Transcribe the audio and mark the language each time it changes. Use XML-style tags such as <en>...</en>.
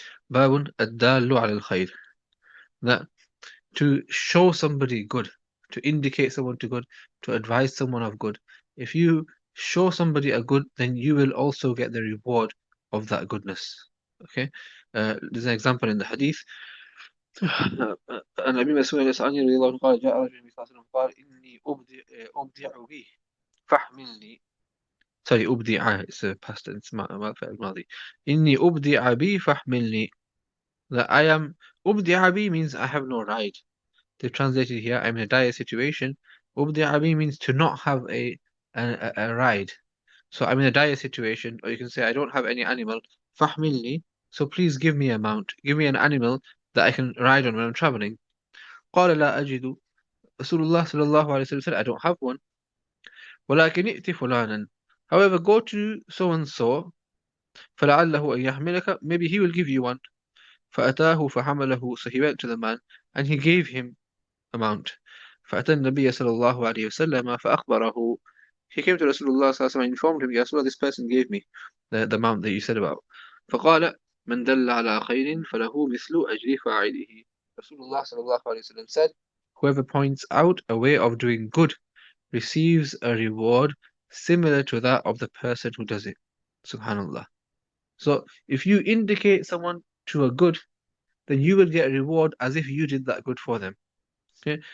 <ar>باب الدال على الخير.</ar> <en>That to show somebody good, to indicate someone to good, to advise someone of good. If you show somebody a good, then you will also get the reward of that goodness. Okay, there's an example in the hadith.</en> <ar>عن أبي مسعود الأشعري رضي الله عنه قال جاء رجل النبي صلى الله عليه وسلم قال إني أبدع به فاحملني.</ar> <en>Sorry, أبدع, it's a past tense,</en> <ar>ما فعل ماضي. إني أبدع بي فاحملني.</ar> <en>That I am</en> <ar>أبدع بي</ar> <en>means I have no ride. They've translated here, I'm in a dire situation.</en> <ar>أبدع بي</ar> <en>means to not have a ride. So I'm in a dire situation, or you can say I don't have any animal.</en> <ar>فاحملني.</ar> <en>So please give me a mount. Give me an animal that I can ride on when I'm traveling.</en> <ar>قال لا أجد.</ar> <en>Rasulullah sallallahu alaihi wasallam said, I don't have one.</en> <ar>ولكن ائت فلانا.</ar> <en>However, go to so and so.</en> <ar>فلعله أن يحملك.</ar> <en>Maybe he will give you one.</en> <ar>فأتاه فحمله.</ar> <en>So he went to the man and he gave him a mount.</en> <ar>فأتى النبي صلى الله عليه وسلم فأخبره.</ar> <en>He came to Rasulullah</en> <ar>صلى الله عليه وسلم</ar> <en>and informed him, Ya Rasulullah, this person gave me the mount that you said about.</en> <ar>فقال من دل على خير فله مثل أجر فاعله.</ar> <en>Rasulullah</en> <ar>صلى الله عليه وسلم</ar> <en>said, whoever points out a way of doing good receives a reward similar to that of the person who does it. Subhanallah. So if you indicate someone to a good, then you will get a reward as if you did that good for them. Okay?</en>